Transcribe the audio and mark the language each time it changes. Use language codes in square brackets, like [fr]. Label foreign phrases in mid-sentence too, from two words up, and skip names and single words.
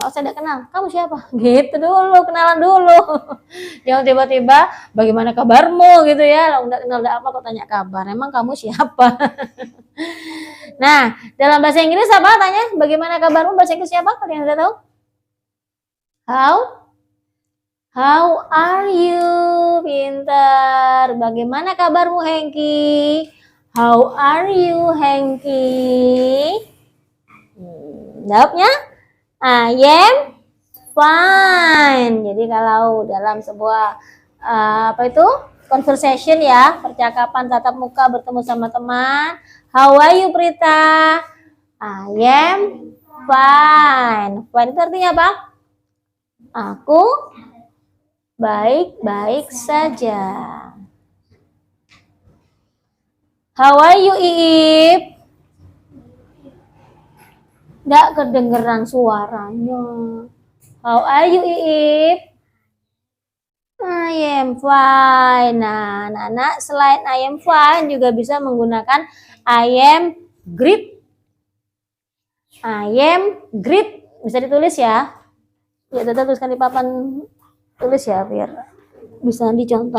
[id] Maaf saya tidak kenal. Kamu siapa? Gitu dulu, kenalan dulu. Jangan tiba-tiba, bagaimana kabarmu gitu ya. Lo nggak kenal apa kok tanya kabar. Emang kamu siapa? Nah, dalam bahasa Inggris apa tanya? Bagaimana kabarmu? Bahasa Inggris siapa? Kalian udah tahu? [en] How are you? [id] Pintar. Bagaimana kabarmu, Hengki? [en] How are you, Hengki? [id] Jawabnya, [en] I am fine. [id] Jadi kalau dalam sebuah apa itu conversation ya, percakapan tatap muka bertemu sama teman, [en] how are you, Prita? I am fine. [id] Fine itu artinya apa? Aku baik-baik saja. [en] How are you, Iip? [id] Nggak kedengeran suaranya. [en] How are you, Iip? I am fine. [id] Nah, anak-anak selain [en] I am fine [id] juga bisa menggunakan [en] I am great. I am great. [id] Bisa ditulis ya. Ya, tetap tuliskan di papan tulis ya biar bisa dicontoh.